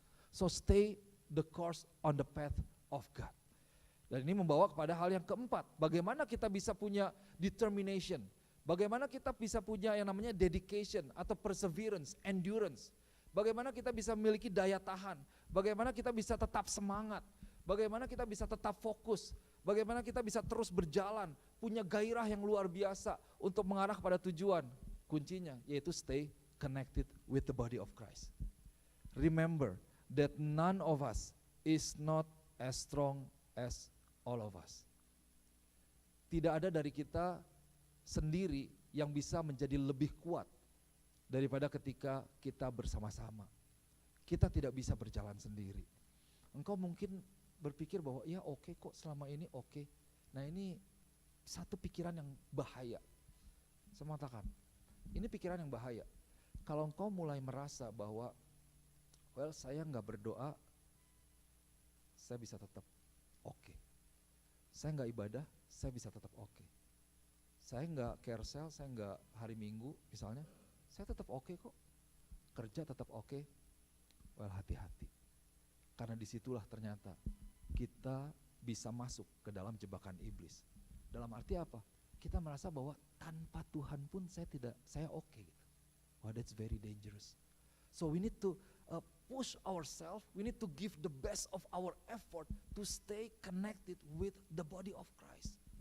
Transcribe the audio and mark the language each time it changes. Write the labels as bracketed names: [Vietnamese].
[English] So stay the course on the path of God. [Indonesian] Dan ini membawa kepada hal yang keempat, bagaimana kita bisa punya [English] determination, [Indonesian] bagaimana kita bisa punya yang namanya [English] dedication [Indonesian] atau [English] perseverance, endurance. [Indonesian] Bagaimana kita bisa memiliki daya tahan, bagaimana kita bisa tetap semangat, bagaimana kita bisa tetap fokus, bagaimana kita bisa terus berjalan, punya gairah yang luar biasa untuk mengarah pada tujuan. Kuncinya yaitu [English] stay connected with the body of Christ. Remember that none of us is not as strong as all of us. [Indonesian] Tidak ada dari kita sendiri yang bisa menjadi lebih kuat daripada ketika kita bersama-sama. Kita tidak bisa berjalan sendiri. Engkau mungkin berpikir bahwa ya oke kok selama ini oke. Nah ini satu pikiran yang bahaya. Saya mengatakan, ini pikiran yang bahaya. Kalau engkau mulai merasa bahwa saya enggak berdoa, saya bisa tetap oke. Saya enggak ibadah, saya bisa tetap oke. Saya enggak care sale, saya enggak hari Minggu misalnya, saya tetap oke kok, kerja tetap oke. Hati-hati, karena disitulah ternyata kita bisa masuk ke dalam jebakan iblis. Dalam arti apa? Kita merasa bahwa tanpa Tuhan pun saya oke gitu. [English] That's very dangerous. So we need to push ourselves, we need to give the best of our effort to stay connected with the body of Christ.